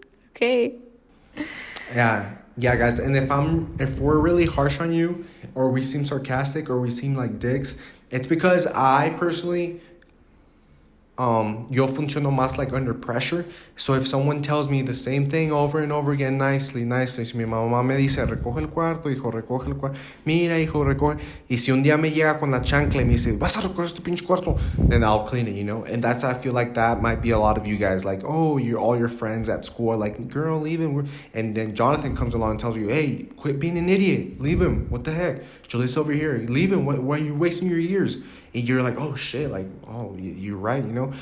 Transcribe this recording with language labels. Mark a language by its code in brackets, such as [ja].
[en] Okay. Yeah, guys. And if we're really harsh on you, or we seem sarcastic, or we seem like dicks, it's because I personally, [es] yo funciono más [en] like under pressure. So if someone tells me the same thing over and over again nicely, [es] si mi mamá me dice, recoge el cuarto, hijo, recoge el cuarto, mira, hijo, recoge. Y si un día me llega con la chancla y me dice, vas a recoger este pinche cuarto, [en] then I'll clean it, you know? And I feel like that might be a lot of you guys. Like, oh, all your friends at school are like, girl, leave him. And then Jonathan comes along and tells you, hey, quit being an idiot. Leave him. What the heck? Julissa over here. Leave him. Why are you wasting your years? And you're like, oh shit, like, oh, you're right, you know?